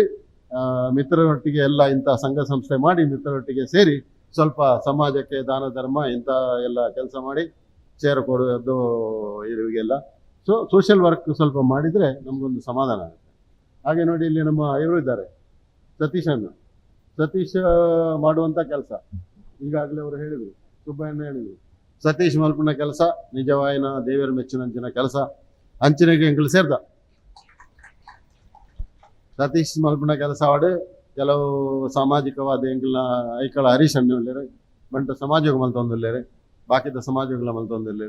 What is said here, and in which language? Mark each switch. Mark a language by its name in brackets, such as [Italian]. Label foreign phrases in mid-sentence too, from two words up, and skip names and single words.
[Kannada] ಮಿತ್ರರೊಟ್ಟಿಗೆ ಎಲ್ಲ ಇಂಥ ಸಂಘ ಸಂಸ್ಥೆ ಮಾಡಿ, ಮಿತ್ರರೊಟ್ಟಿಗೆ ಸೇರಿ ಸ್ವಲ್ಪ ಸಮಾಜಕ್ಕೆ ದಾನ ಧರ್ಮ ಇಂಥ ಎಲ್ಲ ಕೆಲಸ ಮಾಡಿ, ಸೇರು ಕೊಡೋದು ಇವರಿಗೆಲ್ಲ. ಸೊ [English] social work [Kannada] ಸ್ವಲ್ಪ ಮಾಡಿದರೆ ನಮಗೊಂದು ಸಮಾಧಾನ ಆಗುತ್ತೆ. ಹಾಗೆ ನೋಡಿ, ಇಲ್ಲಿ ನಮ್ಮ ಇವರು ಇದ್ದಾರೆ, ಸತೀಶ್ ಮಾಡುವಂಥ ಕೆಲಸ ಈಗಾಗಲೇ ಅವರು ಹೇಳಿದರು, ಸುಬ್ಬಣ್ಣ ಹೇಳಿದರು. [Tulu] ಸತೀಶ್ ಮಲ್ಪನ ಕೆಲಸ ನಿಜವಾಯಿನ ದೇವರ ಮೆಚ್ಚಿನಂಚಿನ ಕೆಲಸ. ಅಂಚಿನಗೆ ಎಂಗಳು ಸೇರ್ದ ಸತೀಶ್ ಮಲ್ಪನ ಕೆಲಸ ಆಡು ಕೆಲವು ಸಾಮಾಜಿಕವಾದ ಎಂಕಲ್ನ ಐಕಳ ಹರೀಶ್ ಅಣ್ಣರು ಬಂಟ ಸಮಾಜ ಮಲ್ತೊಂದಿಲ್ಲೇರು, ಬಾಕಿದ ಸಮಾಜಗಳ ಮಲ್ತೊಂದಿಲ್ಲೇರು.